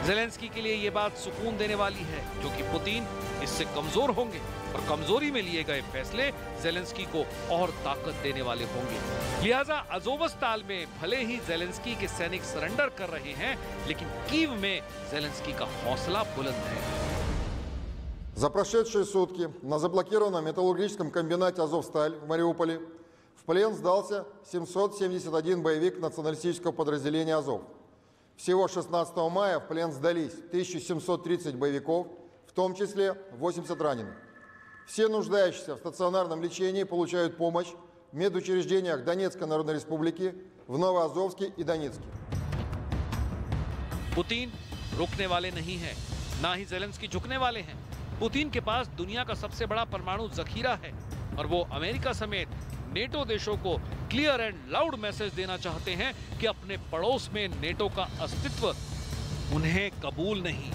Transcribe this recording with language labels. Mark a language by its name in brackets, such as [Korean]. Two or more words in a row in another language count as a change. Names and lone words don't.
[Hindi] ज़ेलेंस्की के लिए ये बात सुकून देने वाली है, क्योंकि पुतिन इससे कमजोर होंगे और कमजोरी में लिए गए फैसले ज़ेलेंस्की को और ताकत देने वाले होंगे। लिहाजा अज़ोवस्ताल में भले ही ज़ेलेंस्की के सैनिक सरेंडर कर रहे हैं, लेकिन कीव में ज़ेलेंस्की का हौसला बुलंद है। [Russian] За прошедшие сутки на заблокированном металлургическом комбинате «Азовсталь» в Мариуполе в плен сдался 771 боевик националистического подразделения «Азов». Всего 16 мая в плен сдались 1730 боевиков, в том числе 80 раненых. Все нуждающиеся в стационарном лечении получают помощь в медучреждениях Донецкой Народной Республики, в Новоазовске и Донецке. [Hindi] पुतिन रुकने वाले नहीं हैं, ना ही ज़ेलेंस्की झुकने वाले हैं। पुतिन के पास दुनिया का सबसे बड़ा परमाणु जखीरा है और वो अमेरिका समेत नेटो देशों को [English] clear and loud message [Hindi] देना चाहते हैं कि अपने पड़ोस में नेटो का अस्तित्व उन्हें कबूल नहीं।